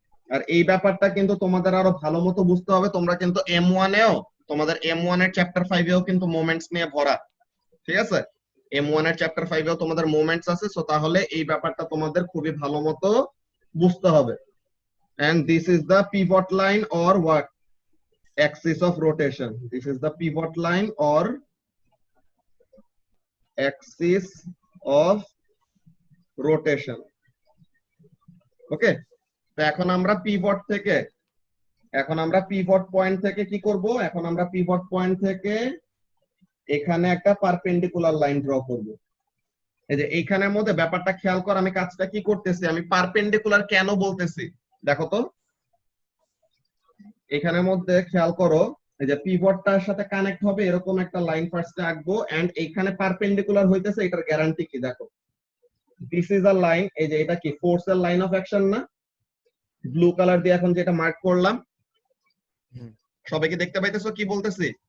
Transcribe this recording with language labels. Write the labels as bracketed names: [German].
[Bangla] আর এই ব্যাপারটা কিন্তু তোমাদের আরো ভালো মতো বুঝতে হবে। তোমরা কিন্তু M1 এও, তোমাদের M1 এর চ্যাপ্টার 5 এও কিন্তু মোমেন্টস নিয়ে ভরা, ঠিক আছে। M1 এর চ্যাপ্টার 5 এও তোমাদের মোমেন্টস আছে, সো তাহলে এই ব্যাপারটা তোমাদের খুবই ভালো মতো বুঝতে হবে। [English] and this is the pivot line or what, axis of rotation. This is the pivot line or axis of rotation. [Bangla] ওকে, তো এখন আমরা পিভট থেকে, এখন আমরা পিভট পয়েন্ট থেকে কি করব, এখন আমরা পিভট পয়েন্ট থেকে এখানে একটা পারপেন্ডিকুলার লাইন ড্র করব। এই যে এইখানের মধ্যে ব্যাপারটা খেয়াল কর, আমি কাজটা কি করতেছি, আমি পারপেন্ডিকুলার কেন বলতেছি দেখো তো, এখানের মধ্যে খেয়াল করো, এই যে পিভটটার সাথে কানেক্ট হবে এরকম একটা লাইন ফার্স্টে আঁকবো, এন্ড এইখানে পারপেন্ডিকুলার হইতেছে, এটার গ্যারান্টি কি দেখো, [English] this is a line, [Bangla] এই যে এটা কি ফোর্সের লাইন অফ অ্যাকশন না, ব্লু কালার দিয়ে এখন যেটা মার্ক করলাম, সবাই কি দেখতে পাইতেছো কি বলতেছি?